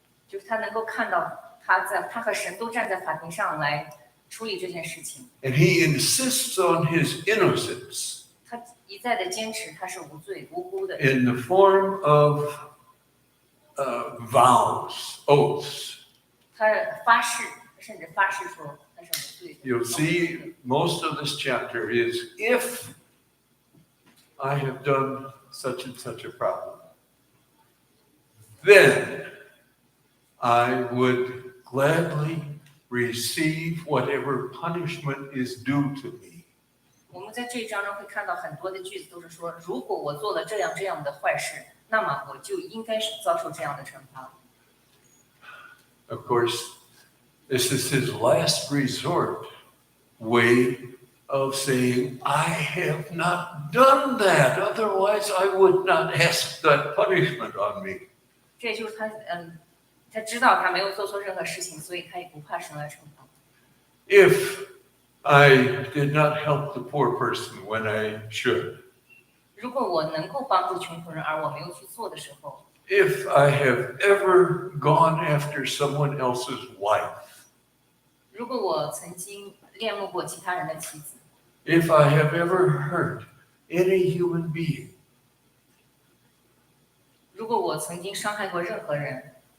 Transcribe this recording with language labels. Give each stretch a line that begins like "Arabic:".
Chinese: 就是他能够看到他和神都站在法庭上来处理这件事情。
English: And he insists on his innocence
Chinese: 他一再的坚持他是无罪无辜的，
English: in the form of vows, oaths.
Chinese: 他发誓，甚至发誓说他是无罪的。
English: You'll see most of this chapter is if I have done such and such a problem, then I would gladly receive whatever punishment is due to me.
Chinese: 我们在这一章中会看到很多的句子都是说，如果我做了这样的坏事，那么我就应该是遭受这样的惩罚。
English: Of course, this is his last resort way of saying, I have not done that. Otherwise, I would not ask that punishment on me.
Chinese: 这也就是他知道他没有做错任何事情，所以他也不怕神来惩罚。
English: If I did not help the poor person when I should,
Chinese: 如果我能够帮助穷苦人，而我没有去做的时候，
English: if I have ever gone after someone else's wife,
Chinese: 如果我曾经恋慕过其他人的妻子，
English: if I have ever hurt any human being,
Chinese: 如果我曾经伤害过任何人，